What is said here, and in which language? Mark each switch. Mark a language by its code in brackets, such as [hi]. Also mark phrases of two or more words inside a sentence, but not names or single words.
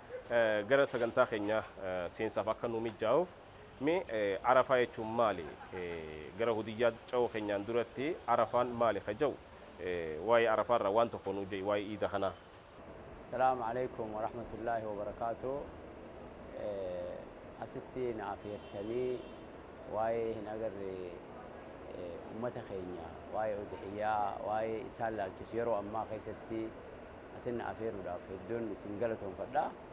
[om] Eh, gara sagantaa keenya, eh, seensaaf akka nu mijaa'uuf, mee, eh, Arafaa jechuun maali? Eh, gara hudiyyaa ca'uu keenyaan duratti Arafaan maali ka jedhu, eh, waa'ee Arafaa irraa waan tokko nu jee, waa'ee iida kanaa. [ar] السلام عليكم ورحمة الله وبركاته. [om] Eh, asitti na afeertanii waa'ee hin agarre, eh, ummata keenya, waa'ee udhiyyaa, waa'ee isaan laalchisu yeroo ammaa keessatti asin na afeeruudhaaf hedduun isin galatoonfadha.